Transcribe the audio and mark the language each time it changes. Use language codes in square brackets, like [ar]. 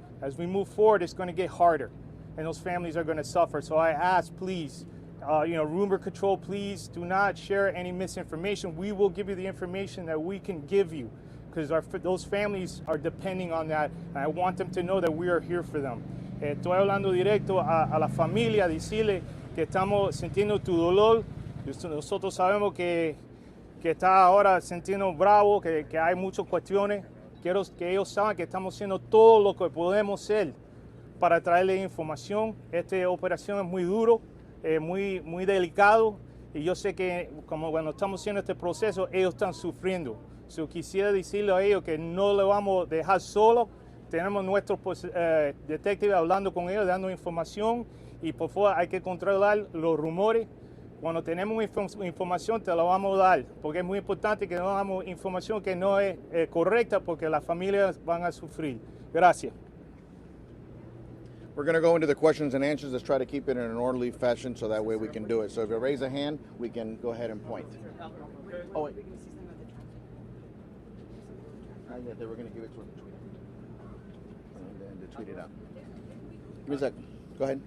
[en] As we move forward, it's going to get harder, and those families are going to suffer. So I ask, please, rumor control, please do not share any misinformation. We will give you the information that we can give you, because those families are depending on that, and I want them to know that we are here for them. [es] Estoy hablando directo a la familia, decirle que estamos sintiendo tu dolor. Nosotros sabemos que está ahora sintiendo bravo, que hay muchas cuestiones. Quiero que ellos saben que estamos haciendo todo lo que podemos hacer para traerles información. Esta operación es muy duro, muy delicado, y yo sé que como cuando estamos haciendo este proceso, ellos están sufriendo. So, quisiera decirle a ellos que no le vamos a dejar solo. Tenemos nuestros detectives hablando con ellos, dando información, y por favor hay que controlar los rumores. Cuando tenemos información te la vamos a dar, porque es muy importante que no damos información que no es correcta, porque las familias van a sufrir. Gracias. [en] We're going to go into the questions and answers. Let's try to keep it in an orderly fashion so that way we can do it. So if you raise a hand, we can go ahead and point. Oh, wait. Yeah, they were going to give it to him to tweet. And then to tweet it out. Give me a second. Go ahead.